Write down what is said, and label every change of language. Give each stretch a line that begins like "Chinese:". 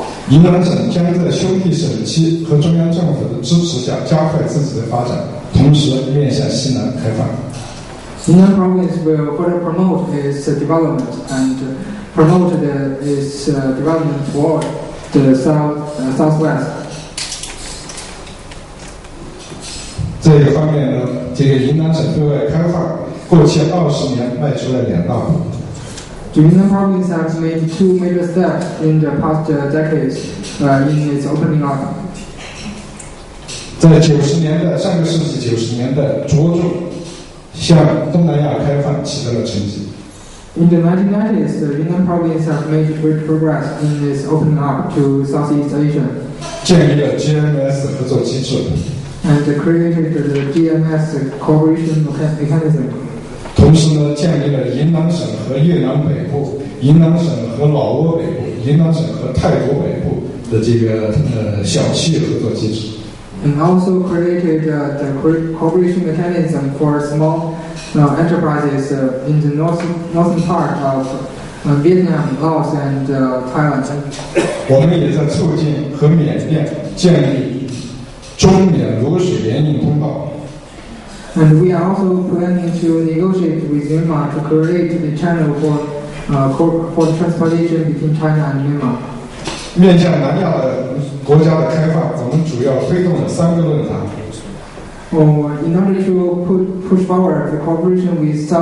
Chinese: 云南省将在兄弟省区和中央政府的支持下，加快自己的发展，同时面向西南开放。
English: Yunnan province will further promote its development and promote its development toward the southwest.
Chinese: 这个方面呢，这个云南省对外开放，过去20年迈出了2大步。
English: The Yunnan province has made 2 major steps in the past decades in its opening up.
Chinese: 在90年代，上个世纪90年代，着重向东南亚开放取得了成绩。
English: In the 1990s, the Yunnan province has made great progress in its opening up to Southeast Asia.
Chinese: 建立了 GMS 合作机制，
English: And created the GMS cooperation mechanism.
Chinese: 同时呢，建立了云南省和越南北部、云南省和老挝北部、云南省和泰国北部的这个小区域合作机制。
English: And also created the cooperation mechanism for small enterprises in the northern part of Vietnam, Laos, and Thailand.
Chinese: 我们也在促进和缅甸建立中缅卤水联运通道。
English: And we are also planning to negotiate with Myanmar to create a channel for transportation between China and Myanmar.
Chinese: 面向南亚的国家的开放，我们主要推动了3个论坛。
English: In order to push forward the cooperation with